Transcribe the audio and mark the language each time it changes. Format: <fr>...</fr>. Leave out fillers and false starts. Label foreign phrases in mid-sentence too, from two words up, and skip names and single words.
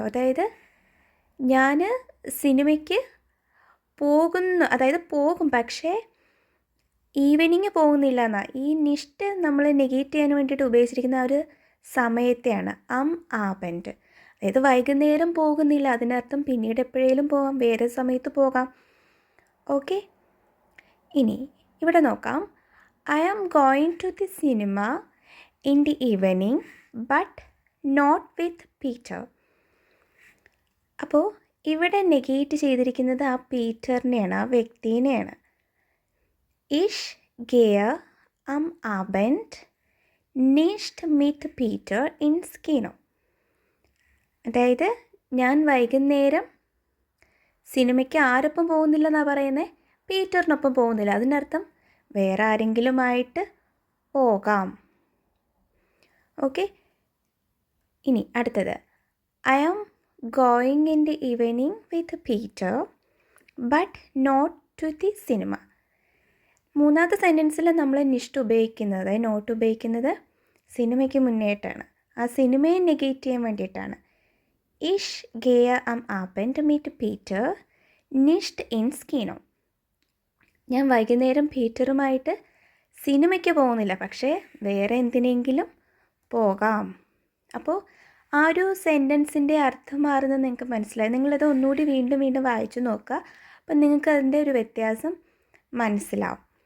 <ml>അതായത് ഞാൻ സിനിമയ്ക്ക് പോകുന്നു, അതായത് പോകും, പക്ഷേ ഈവനിങ് പോകുന്നില്ല എന്നാണ്. ഈ നിഷ്ട് നമ്മൾ നെഗേറ്റ് ചെയ്യാൻ വേണ്ടിയിട്ട് ഉപയോഗിച്ചിരിക്കുന്ന ഒരു സമയത്തെയാണ് Abend. അതായത് വൈകുന്നേരം പോകുന്നില്ല, അതിനർത്ഥം പിന്നീട് എപ്പോഴേലും പോകാം, വേറെ സമയത്ത് പോകാം. ഓക്കെ, ഇനി ഇവിടെ നോക്കാം.</ml> <en>I am going to the cinema in the evening but not with Peter.</en> <ml>അപ്പോൾ ഇവിടെ നെഗേറ്റ് ചെയ്തിരിക്കുന്നത് ആ പീറ്ററിനെയാണ്, ആ വ്യക്തിനെയാണ്.</ml> <de>Ich gehe am Abend nicht mit Peter ins Kino.</de> <ml>അതായത് ഞാൻ വൈകുന്നേരം സിനിമയ്ക്ക് ആരൊപ്പം പോകുന്നില്ലെന്നാണ് പറയുന്നത്, പീറ്ററിനൊപ്പം പോകുന്നില്ല. അതിനർത്ഥം വേറെ ആരെങ്കിലുമായിട്ട് പോകാം. ഓക്കെ, ഇനി അടുത്തത്</ml> <en>I am going in the evening with Peter but not to the cinema.</en> <ml>മൂന്നാമത്തെ സെൻറ്റൻസിൽ നമ്മൾ നിഷ്ട് ഉപയോഗിക്കുന്നത്, നോട്ട് ഉപയോഗിക്കുന്നത് സിനിമയ്ക്ക് മുന്നേറ്റാണ്. ആ സിനിമയെ നെഗേറ്റ് ചെയ്യാൻ വേണ്ടിയിട്ടാണ്.</ml> <de>Ich gehe am Abend mit Peter nicht ins Kino.</de> <ml>ഞാൻ വൈകുന്നേരം പീറ്ററുമായിട്ട് സിനിമയ്ക്ക് പോകുന്നില്ല, പക്ഷേ വേറെ എന്തിനെങ്കിലും പോകാം. അപ്പോൾ ആ ഒരു സെൻറ്റൻസിൻ്റെ അർത്ഥം മാറുന്നത് നിങ്ങൾക്ക് മനസ്സിലായി. നിങ്ങളത് ഒന്നുകൂടി വീണ്ടും വീണ്ടും വായിച്ചു നോക്കുക, അപ്പം നിങ്ങൾക്ക് അതിൻ്റെ ഒരു വ്യത്യാസം മനസ്സിലാവും.</ml>